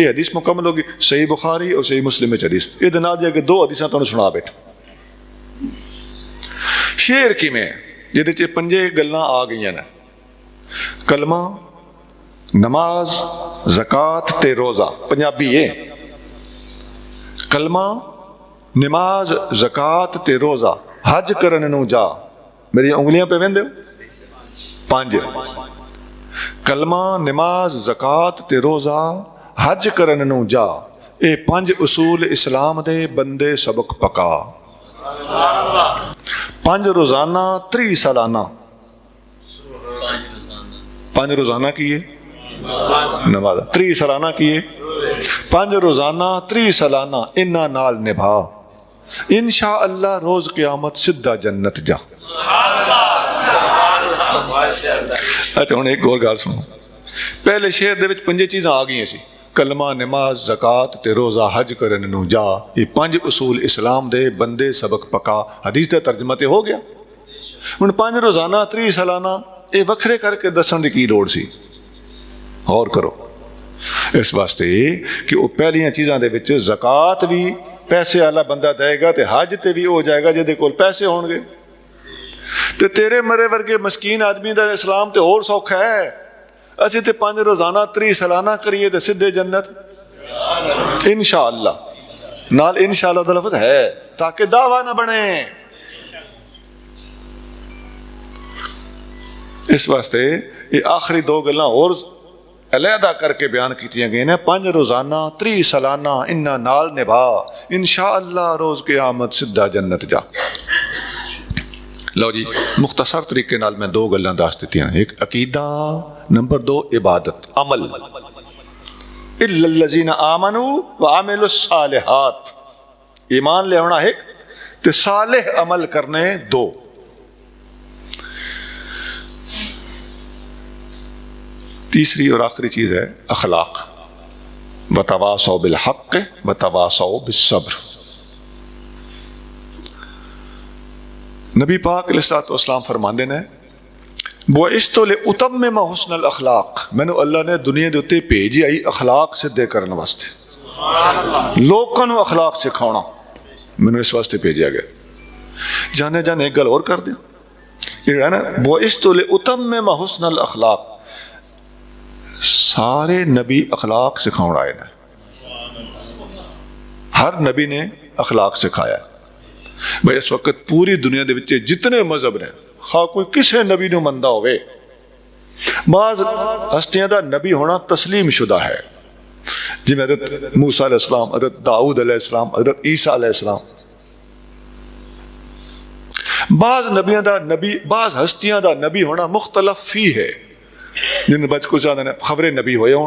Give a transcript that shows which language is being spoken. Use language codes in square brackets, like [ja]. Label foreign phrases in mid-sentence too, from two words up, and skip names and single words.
[ur] یہ حدیث مکمل ہوگی صحیح بخاری اور صحیح مسلم میں حدیث۔ یہ دن آدھے کہ 2 حدیثاں تمہیں سنا بیٹھا۔ [pa] شعر کی میں جہدے چ 5 گلاں آ گئی نے، کلمہ، نماز، زکوٰۃ تے روزہ، پنجابی ہے، کلمہ، نماز، زکوٰۃ تے روزہ، حج کرن نوں جا، میری انگلیاں پہ ویندے ہو، 5، کلمہ، نماز، زکوٰۃ تے روزہ، حج کرن نوں جا، اے 5 اصول اسلام دے بندے سبق پکا۔ 5 روزانہ، 3 سالانہ، 5 روزانہ کیے نماز، 3 سالانہ کیے، 5 روزانہ، 3 سالانہ، انہاں نال نبھا، انشاءاللہ روز قیامت سدھا جنت جا۔ اچھا ہوں ایک اور گل سنو، پہلے شعر دے وچ 5 چیزاں آ گئی سی، کلمہ، نماز، زکوٰۃ تے روزہ، حج کرن نوں جا، یہ 5 اصول اسلام دے بندے سبق پکا۔ حدیث دا ترجمہ تے ہو گیا۔ ہن 5 روزانہ، 3 سالانہ، یہ وکھرے کر کے دسن دی کی لوڑ سی؟ غور کرو، اس واسطے کہ وہ پہلیاں چیزاں دے وچ زکوٰۃ بھی پیسے والا بندہ دے گا تے حج تے بھی ہو جائے گا جہدے کول پیسے ہون گے، تے تیرے مرے ورگے مسکین آدمی دا اسلام تے اور سوکھا ہے، اسی تے 5 روزانہ، 3 سالانہ کریے تے سدھے جنت انشاءاللہ۔ نال انشاءاللہ دا لفظ ہے تاکہ دعویٰ نہ بنے۔ اس واسطے یہ آخری دو گلاں اور علیحدہ کر کے بیان کیتیاں گئی ہیں. 5 روزانہ 30 سالانہ انہاں نال نبھا انشاءاللہ روز قیامت سدھا جنت جا. لو جی مختصر طریقے نال میں 2 گلاں دس دتیاں. ایک عقیدہ، نمبر 2 عبادت عمل. [ar] الا الذین آمنوا وعملوا الصالحات، [pa] ایمان لے ہونا ایک تے صالح عمل کرنے 2. تیسری اور آخری چیز ہے اخلاق. [ar] وتواصوا بالحق وتواصوا بالصبر. [pa] نبی پاک علیہ الصلوۃ والسلام فرماندے نے [ar] بعثت لأتمم حسن الاخلاق، [pa] مینوں اللہ نے دنیا دے اوتے بھیجی آئی اخلاق سدھے کرن واسطے، لوکاں نوں اخلاق سکھاونا مینوں اس واسطے بھیجا گیا. جانے جانے ایک گل اور کر دیں، یہ ہے نا [ar] بعثت لأتمم حسن الاخلاق، [pa] سارے نبی اخلاق سکھاؤ آئے نے. ہر نبی نے اخلاق سکھایا. بھائی اس وقت پوری دنیا دے وچ جتنے مذہب نے، خواہ کوئی کسے نبی نو مندہ ہوئے، بعض ہستیاں دا نبی ہونا تسلیم شدہ ہے، جی میں حضرت موسیٰ علیہ السلام، حضرت داؤد علیہ السلام، حضرت عیسیٰ علیہ السلام. بعض نبیاں دا نبی، بعض ہستیاں دا نبی ہونا مختلف فی ہے، جن بچ کو زیادہ نے خبریں نبی ہوئے ہون.